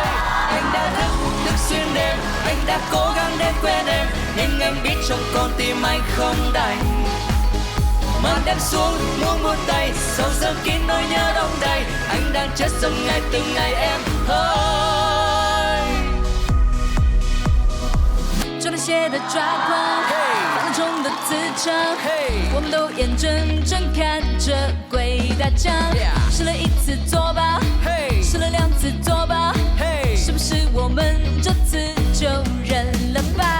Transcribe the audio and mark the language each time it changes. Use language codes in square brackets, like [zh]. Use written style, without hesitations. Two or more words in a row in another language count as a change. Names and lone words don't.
[vi] Anh đã thức xuyên đêm, anh đã cố gắng để quên em, nhưng anh biết trong con tim anh không đành. Màn đêm xuống buông tay, sau dần kín nỗi nhớ đông đầy. Anh đang chết dần ngày từng ngày em ơi。 [zh] 就那些的抓狂，放纵的自嘲，我们都眼睁睁看着鬼打墙。试了一次作罢，试了2次作罢，是不是我们这次就认了吧？